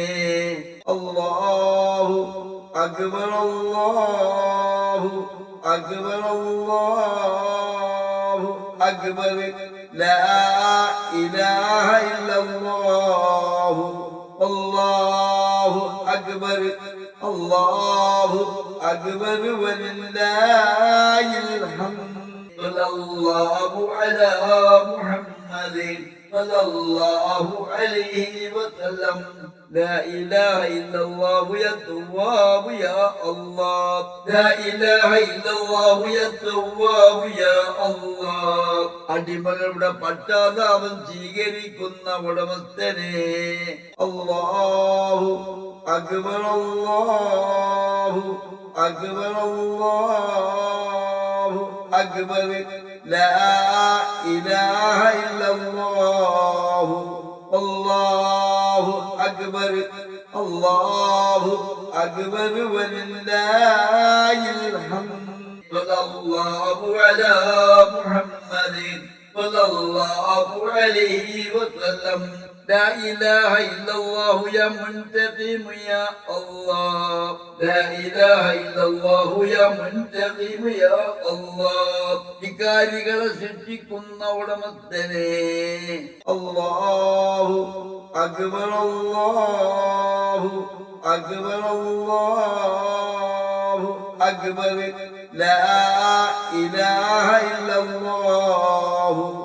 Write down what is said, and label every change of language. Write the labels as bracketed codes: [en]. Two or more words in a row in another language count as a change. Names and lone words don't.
[ar] الله أكبر الله أكبر الله أكبر لا إله إلا الله الله أكبر الله أكبر ولله الحمد صلى الله على محمد صلى الله عليه وسلم لا إله إلا الله يا تواب يا الله لا إله إلا الله يا تواب يا الله [ml] അടിമകളുടെ പശ്ചാത്താപം സ്വീകരിക്കുന്ന ഉടമസ്ഥനെ [ar] الله أكبر الله أكبر الله أكبر لا إله إلا الله الله أكبر الله أكبر ولله الحمد صلى الله على محمد صلى الله عليه وسلم لا إله إلا الله يا منتقم يا الله لا إله إلا الله يا منتقم يا الله [ml] വികാരികളെ സൃഷ്ടിക്കുന്ന ഉടമസ്ഥനെ [ar] الله أكبر الله أكبر الله أكبر لا إله إلا الله